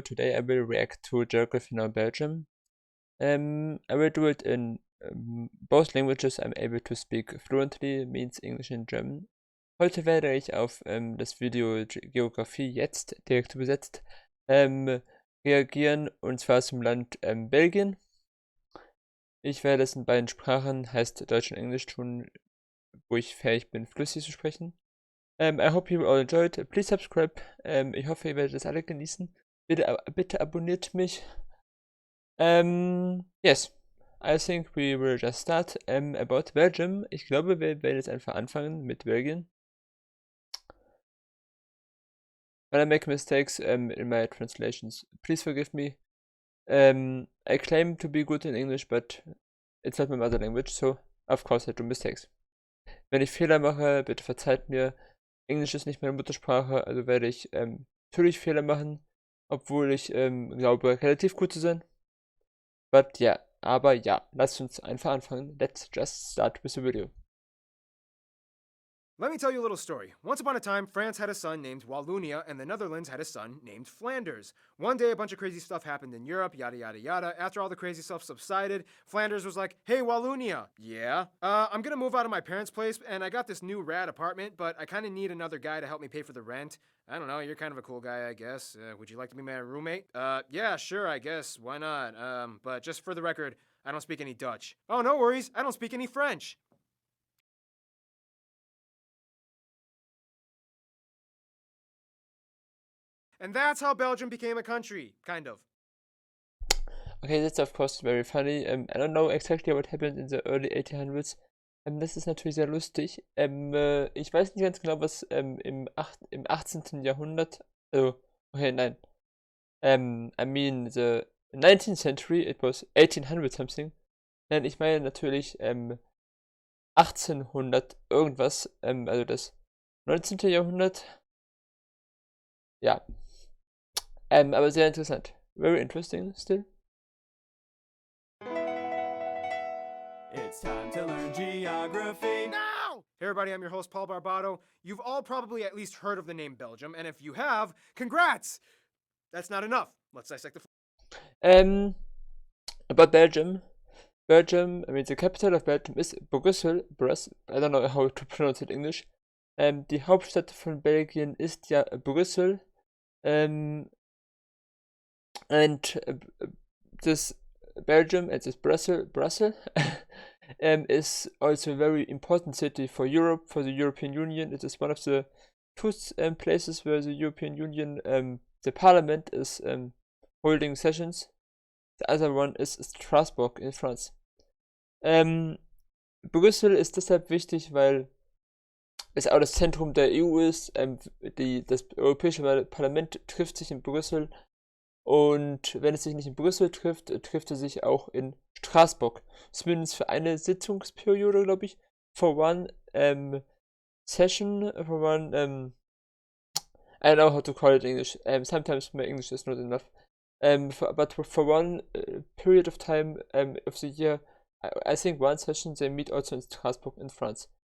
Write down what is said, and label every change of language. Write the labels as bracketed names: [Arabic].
[English] Today I will react to Geography Now Belgium. I will do it in both languages I'm able to speak fluently, means English and German. [German] Heute werde ich auf das Video Geografie jetzt direkt übersetzt reagieren, und zwar zum Land Belgien. Ich werde es in beiden Sprachen, heißt Deutsch und Englisch, tun, wo ich fähig bin, flüssig zu sprechen. [English] I hope you all enjoyed. Please subscribe. [German] Ich hoffe, ihr werdet das alle genießen. Bitte abonniert mich. Yes. [English] I think we will just start. About Belgium. [German] Ich glaube, wir werden jetzt einfach anfangen mit Belgien. [English] When I make mistakes in my translations, please forgive me. I claim to be good in English, but it's not my mother language, so of course I do mistakes. [German] Wenn ich Fehler mache, bitte verzeiht mir. Englisch ist nicht meine Muttersprache, also werde ich natürlich Fehler machen, obwohl ich glaube, relativ gut zu sein. [English] But yeah, [German] aber ja, lasst uns einfach anfangen. [English] Let's just start with the video. Let me tell you a little story. Once upon a time, France had a son named Wallonia, and the Netherlands had a son named Flanders. One day, a bunch of crazy stuff happened in Europe, yada yada yada. After all the crazy stuff subsided, Flanders was like, "Hey, Wallonia, yeah? I'm gonna move out of my parents' place, and I got this new rad apartment, but I kinda need another guy to help me pay for the rent. I don't know, you're kind of a cool guy, I guess. Would you like to be my roommate? Yeah, sure, I guess. Why not? But just for the record, I don't speak any Dutch. Oh, no worries, I don't speak any French." And that's how Belgium became a country, kind of. Okay, that's of course very funny. I don't know exactly what happened in the early 1800s. [German] Das ist natürlich sehr lustig. Ich weiß nicht ganz genau, was im 18. Jahrhundert, also, okay, nein. [English] I mean the 19th century, it was 1800 something. [German] Nein, ich meine natürlich 1800 irgendwas, also das 19. Jahrhundert. Ja, aber sehr interessant. [English] Very interesting still. It's time to learn geography. Now! Hey everybody, I'm your host Paul Barbato. You've all probably at least heard of the name Belgium, and if you have, congrats! That's not enough. Let's dissect the About Belgium. I mean, the capital of Belgium is Brussels. I don't know how to pronounce it in English. [German] Die Hauptstadt von Belgien ist ja Brüssel. [English] And this Belgium and this Brussels is also a very important city for Europe, for the European Union. It is one of the two places where the European Union, the Parliament is holding sessions. The other one is Strasbourg in France. [German] Brüssel ist deshalb wichtig, weil es auch das Zentrum der EU ist. Das Europäische Parlament trifft sich in Brüssel. Und wenn es sich nicht in Brüssel trifft, trifft es sich auch in Straßburg. Zumindest für eine Sitzungsperiode, glaube ich. [English] For one session, for one, I don't know how to call it in English. Sometimes my English is not enough. But for one period of time of the year, I think one session they meet also in Strasbourg in France.